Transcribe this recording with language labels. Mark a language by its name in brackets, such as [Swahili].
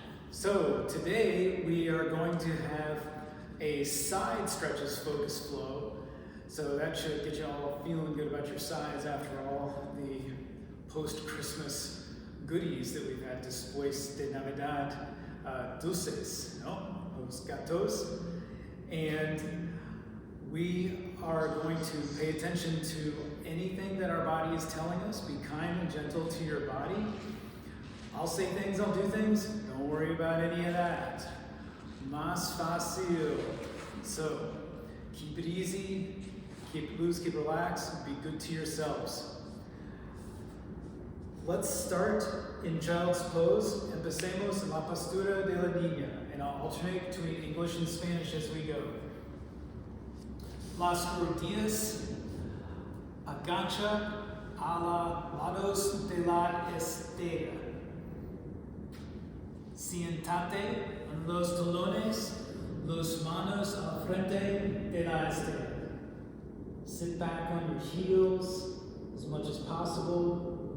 [English] So today we are going to have a side stretches focus flow. So that should get you all feeling good about your sides after all the post-Christmas goodies that we've had. [Spanish] Después de Navidad, dulces, no? Los gatos. [English] And we are going to pay attention to anything that our body is telling us. Be kind and gentle to your body. I'll say things, I'll do things. Don't worry about any of that. [Spanish] Más fácil. [English] So keep it easy, keep it loose, keep it relaxed, be good to yourselves. Let's start in child's pose. [Spanish] Empecemos en la postura de la niña. [English] And I'll alternate between English and Spanish as we go. [Spanish] Las rodillas agacha a los lados de la estera. Siéntate en los talones, los manos al frente de la estera. [English] Sit back on your heels as much as possible.